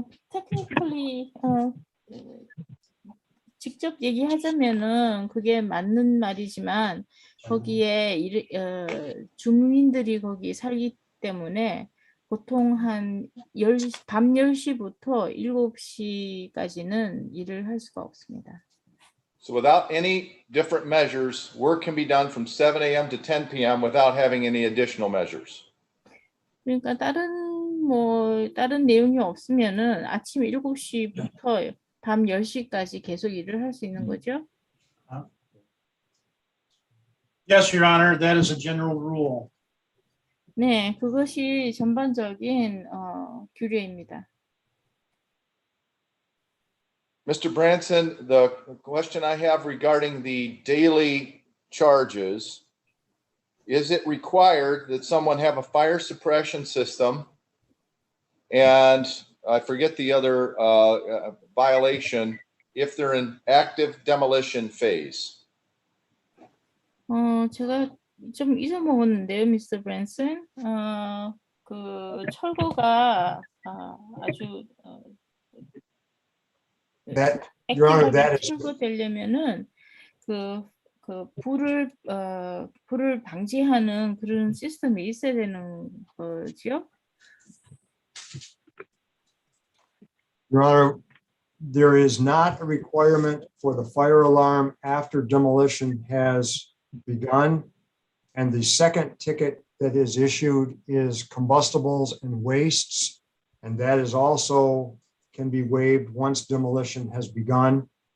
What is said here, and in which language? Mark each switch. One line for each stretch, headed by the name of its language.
Korean: technically 직접 얘기하자면은 그게 맞는 말이지만 거기에 주민들이 거기 살기 때문에 보통 한 밤 10시부터 7시까지는 일을 할 수가 없습니다.
English: So without any different measures, work can be done from 7 a.m. to 10 p.m. without having any additional measures.
Korean: 그러니까 다른 내용이 없으면은 아침 7시부터 밤 10시까지 계속 일을 할 수 있는 거죠?
English: Yes, Your Honor, that is a general rule.
Korean: 네, 그것이 전반적인 규례입니다.
English: Mr. Branson, the question I have regarding the daily charges, is it required that someone have a fire suppression system? And I forget the other violation, if they're in active demolition phase.
Korean: 제가 좀 잊어먹었는데요, 미스터 브랜슨. 그 철거가 아주
English: Your Honor, that is
Korean: 철거되려면은 그 불을 방지하는 그런 시스템이 있어야 되는 거죠.
English: Your Honor, there is not a requirement for the fire alarm after demolition has begun. And the second ticket that is issued is combustibles and wastes. And that is also can be waived once demolition has begun.